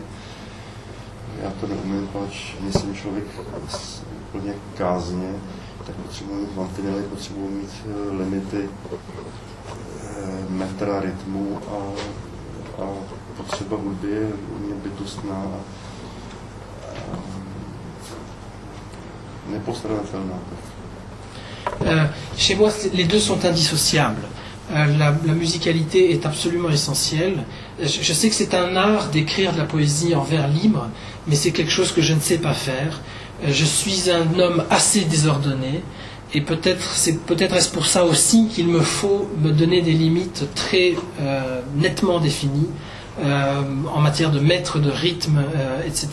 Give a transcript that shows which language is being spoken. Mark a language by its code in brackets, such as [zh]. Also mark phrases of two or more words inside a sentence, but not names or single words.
[cs] Já to neumím, pač nejsem člověk úplně kázně, tak potřebuji mít mantinely, potřebuji mít limity metra, rytmu a potřeba hudby je u mě bytostná a nepostradatelná. [fr] Chez moi, les deux sont indissociables. La musicalité est absolument essentielle. Je sais que c'est un art d'écrire de la poésie en vers libre, mais c'est quelque chose que je ne sais pas faire. Je suis un homme assez désordonné, et peut-être est-ce pour ça aussi qu'il me faut me donner des limites très nettement définies en matière de mètre, de rythme, etc.